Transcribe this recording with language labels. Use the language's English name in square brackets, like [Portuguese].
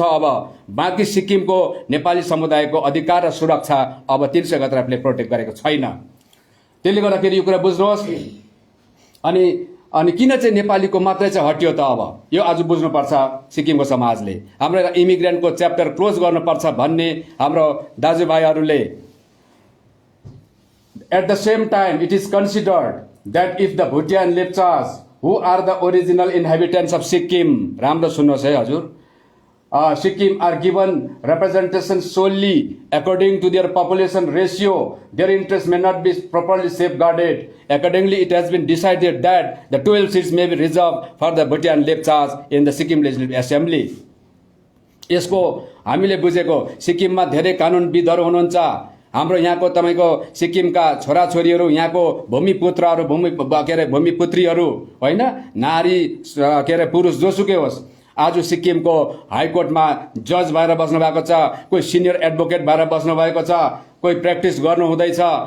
[Nepali] अब बाँकी सिक्किमको नेपाली समुदायको अधिकार र सुरक्षा अब 371 प्रोटेक्ट गरेको छैन। त्यसले गर्दाखेरि यो कुरा बुझ्नुहोस्। अनि किन चाहिँ नेपालीको मात्रै चाहिँ हटियो त? अब यो आज बुझ्नुपर्छ सिक्किमको समाजले। हाम्रो इमिग्रेन्टको च्याप्टर क्लोज गर्नुपर्छ भन्ने हाम्रो दाजुभाइहरूले। [English] At the same time, it is considered that if the Bhutia and Lepchas, who are the original inhabitants of Sikkim, [Nepali] राम्रो सुन्नुहोस् है हजुर, [English] Sikkim are given representation solely according to their population ratio, their interests may not be properly safeguarded. Accordingly, it has been decided that the 12 seats may be reserved for the Bhutia and Lepchas in the Sikkim Legislative Assembly. [Nepali] यसको हामीले बुझेको सिक्किममा धेरै कानुनविदहरू हुनुहुन्छ। हाम्रो यहाँको तपाईको सिक्किमका छोराछोरीहरू, यहाँको भूमिपुत्रहरू, भूमिपुत्रीहरू होइन, नारी के अरे पुरुष जोसुकै होस्, आज सिक्किमको हाइकोर्टमा जज भएर बस्नु भएको छ, कोही सिनियर एडभोकेट भएर बस्नु भएको छ, कोही प्र्याक्टिस गर्नु हुँदैछ।